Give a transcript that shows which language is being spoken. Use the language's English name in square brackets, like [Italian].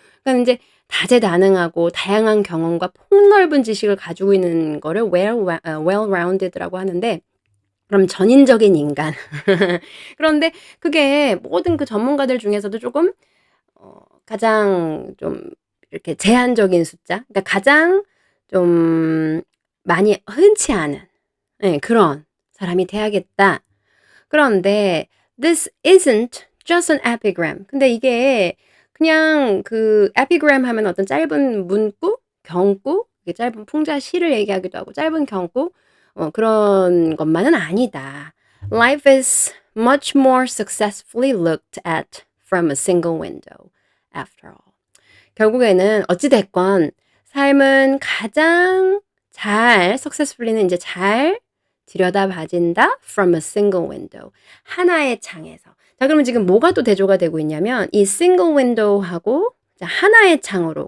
[Korean] 그러니까 인제 다재다능하고 다양한 경험과 폭넓은 지식을 가지고 있는 거를 well-rounded라고 하는데 그럼 전인적인 인간. 그런데 그게 모든 그 전문가들 중에서도 조금 가장 좀 이렇게 제한적인 숫자 그러니까 가장 좀 많이 흔치 않은 예 그런 사람이 돼야겠다. 그런데 [English] this isn't just an epigram. [Korean] 근데 이게 그냥 그 epigram 하면 어떤 짧은 문구, 경구, 이게 짧은 풍자시를 얘기하기도 하고 짧은 경구 그런 것만은 아니다. [English] Life is much more successfully looked at from a single window after all. [Korean] 결국에는 어찌 됐건 삶은 가장 잘 successfully는 이제 잘 들여다봐진다 [English] from a single window. [Korean] 하나의 창에서. 자, 그러면 지금 뭐가 또 대조가 되고 있냐면 이 single window하고 자, 하나의 창으로.